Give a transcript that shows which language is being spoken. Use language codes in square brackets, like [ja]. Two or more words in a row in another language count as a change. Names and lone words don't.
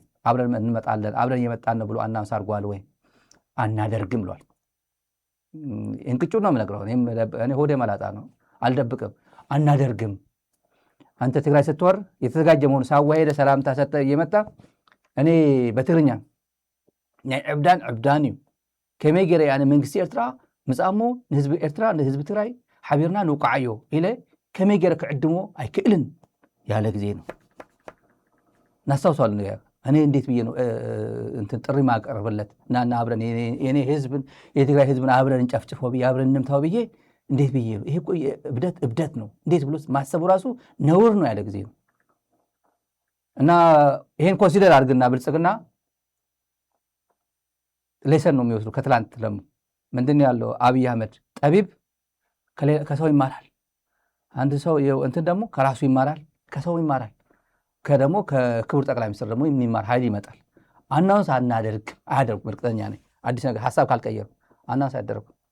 [am] አብረን እንመጣለን አብረን እየመጣን ብሎ አናውንስ አድርጓል ወይ? አናደርግም ብሏል። እንቅጩ ነው የምነግረው። እኔ ሆዴ መላጣ ነው አልደብቅም። አናደርግም። አንተ ትግራይ ስትወር የተዘጋጀ መሆኑ ሳዋሄደ ሰላምታ ሰጠ እየመጣ እኔ በትግርኛ [ti] ናይ ዕብዳን እዩ ከመይ ገይረ ኣነ መንግስቲ ኤርትራ ምፃሞ ንህዝቢ ኤርትራ ንህዝቢ ትግራይ ሓቢርና ንውቃዓዮ ኢለ ከመይ ገይረ ክዕድሞ ኣይክእልን [am] ያለ ጊዜ ነው ናስታውሳሉ። እኔ እንዴት ብዬ ነው እንትን ጥሪ ማቀርብለት እና አብረን የኔ ህዝብን የትግራይ ህዝብን አብረን እንጨፍጭፈው ብዬ አብረን እንምታው ብዬ እንዴት ብዬ ነው? ይሄ እኮ እብደት ነው። እንዴት ብሎ ማሰቡ ራሱ ነውር ነው ያለ ጊዜ ነው። እና ይሄን ኮንሲደር አድርግና ብልጽግና ሌሰን ነው የሚወስዱ ከትላንት ለሙ ምንድን ያለው አብይ አህመድ ጠቢብ ከሰው ይማራል። አንድ ሰው እንትን ደግሞ ከራሱ ይማራል፣ ከሰው ይማራል። ከደሞ ከክቡር ጠቅላይ ሚኒስትር ደግሞ የሚማር ኃይል ይመጣል። አናውንስ አያደርጉም። እርግጠኛ ነኝ አዲስ ነገር ሐሳብ ካልቀየሩ አናውንስ አያደርጉም።